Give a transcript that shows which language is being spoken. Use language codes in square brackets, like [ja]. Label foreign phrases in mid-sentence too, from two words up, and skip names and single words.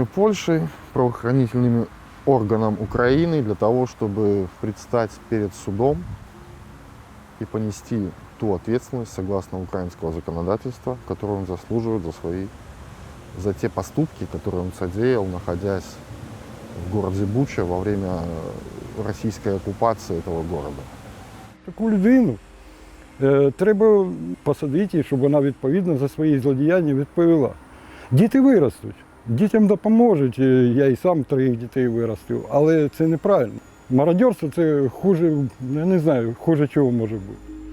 [ru] Польши, правоохранительными органам Украины для того, чтобы предстать перед судом и понести ту ответственность, согласно украинского законодательства, которую он заслуживает за те поступки, которые он содеял, находясь в городе Буча во время российской оккупации этого города. [uk] Таку людину треба посадити, щоб вона відповідно за свої злодіяння відповіла. Діти виростуть, дітям допоможуть, я і сам 3 дітей виростив, але це неправильно. Мародерство – це хуже, я не знаю, хуже чого може бути.